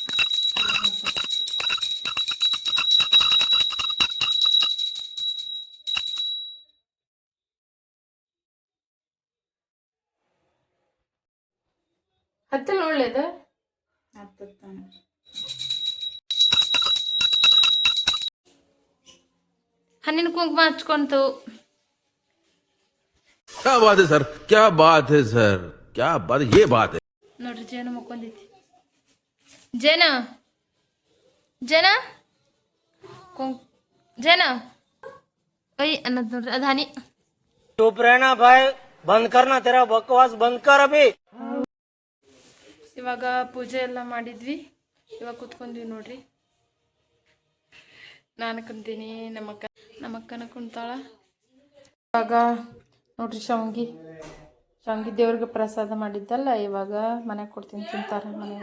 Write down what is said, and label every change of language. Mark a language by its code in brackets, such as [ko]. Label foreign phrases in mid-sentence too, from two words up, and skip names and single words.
[kn] ಹತ್ತಲ್ಲ ಒಳ್ಳೇದು ಹತ್ತಾನೆ. ಹಣ್ಣಿನ ಕುಂಕುಮ ಹಚ್ಕೊಂತು. [hi] क्या बात है सर, क्या बात है सर, क्या बात है, ये बात है. [kn] ನೋಡ್ರಿ ಜೇನು ಮಕ್ಕೊಂದೈತಿ. ಜೇನ ಅಯ್ಯ ಅನ್ನದ್ ನೋಡ್ರಿ, ಅದು ಹನಿ. [hi] चुप रहना भाई, बंद करना, तेरा बकवास बंद कर अभी. [kn] ಇವಾಗ ಪೂಜೆ ಎಲ್ಲ ಮಾಡಿದ್ವಿ. ಇವಾಗ ಕುತ್ಕೊಂಡ್ವಿ ನೋಡ್ರಿ. ನಾನು ಕುಂತೀನಿ, ನಮ್ಮಕ್ಕನ ಕುಂತಾಳ. ಇವಾಗ ನೋಡ್ರಿ ಶಾವ್ಗಿ ದೇವ್ರಿಗೆ ಪ್ರಸಾದ ಮಾಡಿದ್ದಲ್ಲ, ಇವಾಗ ಮನೆಗೆ ಕೊಡ್ತೀನಿ, ತಿಂತಾರೆ ಮನೆಗೆ.